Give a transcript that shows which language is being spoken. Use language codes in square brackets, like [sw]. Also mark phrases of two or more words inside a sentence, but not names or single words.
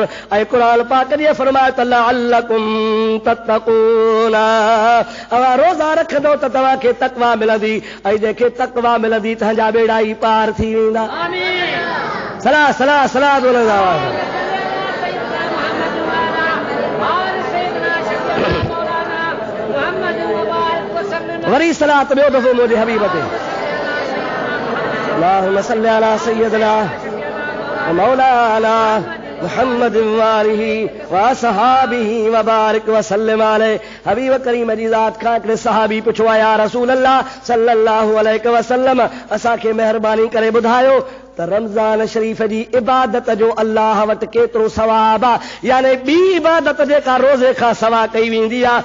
[sd] ऐं क़ुरान पाक जी फरमाए त [ar] لعلكم تتقون, [sd] अवा रोज़ा रखंदो त तव्हांखे तक़वा मिलंदी, ऐं जंहिंखे तक़वा मिलंदी तव्हांजा बेड़ा ई पार थी वेंदा। आमीन। सलाह सलाह सलाह बोलंदा वरी सलात ॿियो दफ़ो मुंहिंजे हबीब ते [ar] اللهم صل على سيدنا و مولانا محمد وآله و أصحابه و بارك و سلم عليه. [sd] हबीब करीम जी ज़ात खां हिकिड़े सहाबी पुछो आहे [ar] يا رسول الله صلى الله عليه وسلم [sd] असांखे महिरबानी करे ॿुधायो त रमज़ान शरीफ़ जी इबादत जो अल्लाह वटि केतिरो सवाब आहे, यानी ॿी इबादत जेका रोज़े खां सवा कई वेंदी आहे।